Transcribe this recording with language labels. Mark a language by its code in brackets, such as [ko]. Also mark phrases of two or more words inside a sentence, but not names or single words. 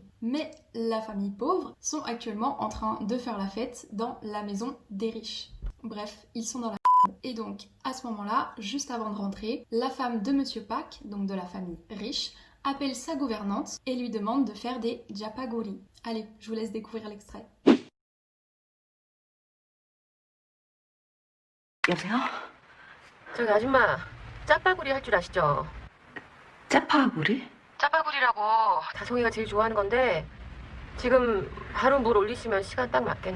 [fr] Mais la famille pauvre sont actuellement en train de faire la fête dans la maison des riches. Bref, ils sont dans la et donc à ce moment-là, juste avant de rentrer, la femme de Monsieur Park, donc de la famille riche, appelle sa gouvernante et lui demande de faire des japagori. Allez, je vous laisse découvrir l'extrait. [ko] 여보세요? 저기 아줌마, 짜파구리 할 줄 아시죠? 짜파구리? 짜파구리라고 다송이가 제일 좋아하는 건데 지금 바로 물 올리시면 시간 딱 맞겠네.